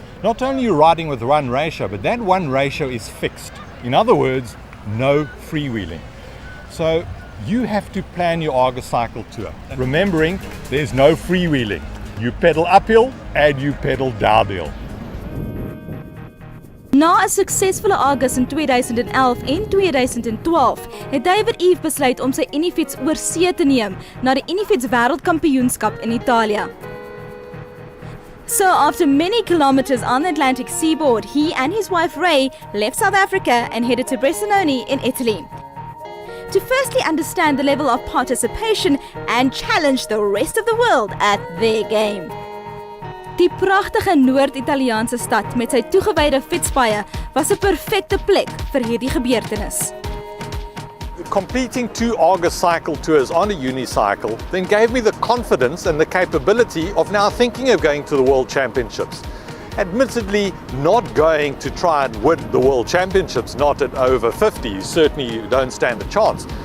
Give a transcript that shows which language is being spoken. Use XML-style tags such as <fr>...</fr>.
<en>Not only are you riding with one ratio, but that one ratio is fixed. In other words, no freewheeling. So you have to plan your Argus cycle tour, remembering there's no freewheeling. You pedal uphill and you pedal downhill.</en> <af>Na 'n suksesvolle Argus in 2011 en 2012, het David Eave besluit om sy Unifiets oor see te neem na die Unifiets Wêreldkampioenskap in Italië.</af> <en>So after many kilometers on the Atlantic seaboard, he and his wife Ray left South Africa and headed to Bressanone in Italy to firstly understand the level of participation and challenge the rest of the world at their game.</en> <af>Die pragtige Noord-Italiaanse stad met sy toegewyde fietspaaie was 'n perfekte plek vir hierdie gebeurtenis.</af> <en>Completing 2 Argus cycle tours on a unicycle then gave me the confidence and the capability of now thinking of going to the World Championships. Admittedly, not going to try and win the World Championships, not at over 50, certainly you don't stand a chance.</en>